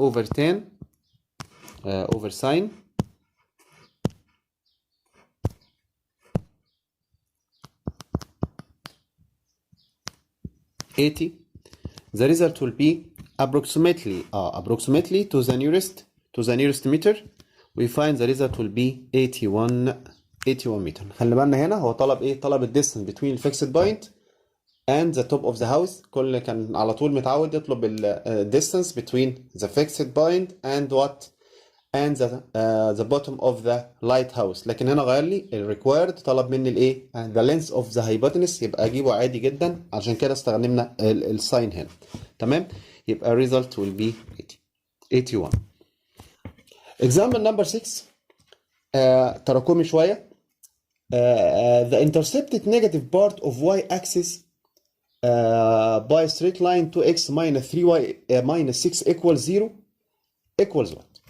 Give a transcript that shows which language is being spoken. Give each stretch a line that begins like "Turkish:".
English: Over 10 over sine 80. The result will be approximately to the nearest meter. We find the result will be 81 meter.
Arabic: خلي بالنا هنا هو طلب ايه؟ طلب الديستنس
English: between الفيكسد point and the top of the house.
Arabic: كل كان على طول متعود يطلب ال
English: distance between the fixed point and what and the bottom of the lighthouse.
Arabic: لكن هنا غير لي ال required، طلب مني الايه؟
English: the length of the hypotenuse.
Arabic: يبقى اجيبه عادي جدا، عشان كده استخدمنا الساين هنا. تمام؟ يبقى
English: result will be 81. example number 6
Arabic: تراكمي شويه.
English: The intercepted negative part of y-axis by straight line 2x minus 3y minus 6 equals 0 equals what?